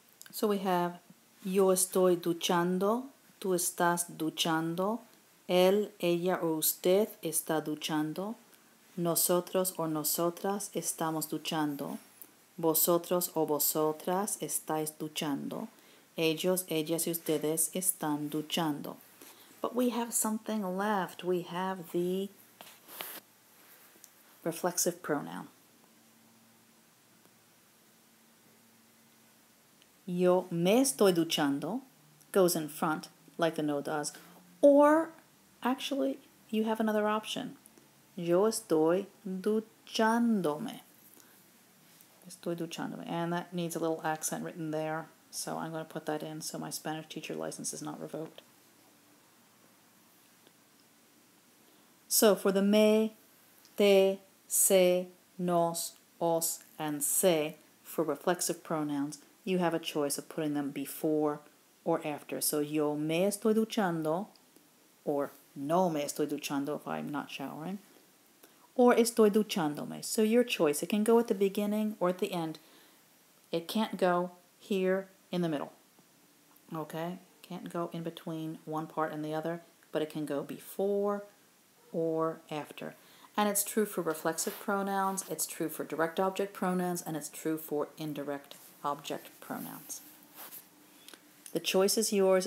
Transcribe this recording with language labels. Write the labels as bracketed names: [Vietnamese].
[English] So we have [Spanish] yo estoy duchando, tú estás duchando, él, ella o usted está duchando, nosotros o nosotras estamos duchando, vosotros o vosotras estáis duchando, ellos, ellas y ustedes están duchando. [English] But we have something left. We have the reflexive pronoun. [Spanish] Yo me estoy duchando [English] goes in front, like the no does. Or, actually, you have another option. [Spanish] Yo estoy duchándome. Estoy duchándome. [English] And that needs a little accent written there. So I'm going to put that in so my Spanish teacher license is not revoked. So for the me, te, se, nos, os, and se, for reflexive pronouns, you have a choice of putting them before or after. [Spanish] So yo me estoy duchando, or no me estoy duchando [English] if I'm not showering, [Spanish] or estoy duchándome. [English] So your choice. It can go at the beginning or at the end. It can't go here in the middle. Okay? Can't go in between one part and the other, but it can go before or after. And it's true for reflexive pronouns, it's true for direct object pronouns, and it's true for indirect object pronouns. The choice is yours.